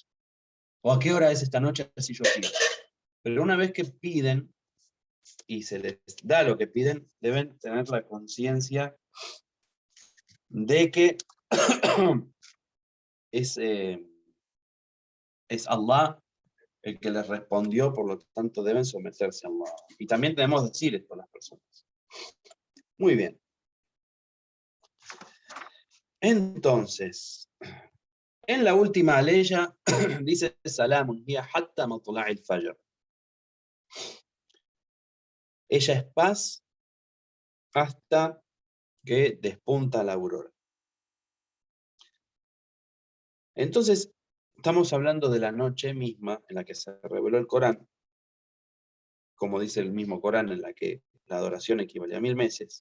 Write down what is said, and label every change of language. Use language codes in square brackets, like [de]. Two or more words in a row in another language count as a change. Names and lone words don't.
[es] ¿O a qué hora es esta noche si yo pido? Pero una vez que piden y se les da lo que piden, deben tener la conciencia de que es Allah el que les respondió, por lo tanto deben someterse a Allah. Y también tenemos que decir esto a las personas. Muy bien. Entonces, en la última aleya dice [ar] سلام هي حتى مطلع الفجر. [es] Ella es paz hasta que despunta la aurora. Entonces, estamos hablando de la noche misma en la que se reveló el Corán, como dice el mismo Corán, en la que la adoración equivale a 1000 meses.